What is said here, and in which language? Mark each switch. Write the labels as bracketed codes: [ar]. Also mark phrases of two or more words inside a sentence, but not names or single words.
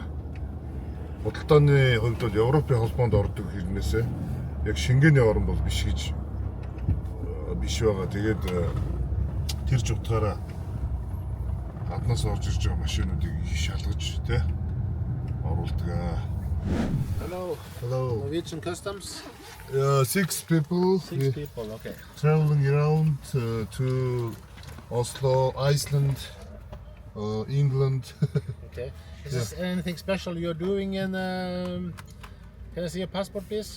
[mn] Худалдааны хувьд бол Европын холбоонд ордог хэрнээсээ яг Шенгений орн бол биш гэж биш байгаа. Тэгээд тэр ч утгаараа гаднаас орж ирж байгаа машинуудыг их шалгаж тий оруулдаг. [en] Hello. Norwegian Customs. 6 people. 6 people, okay. Traveling around to Oslo, Iceland, England. Okay. Is this anything special you're doing in can I see your passport please?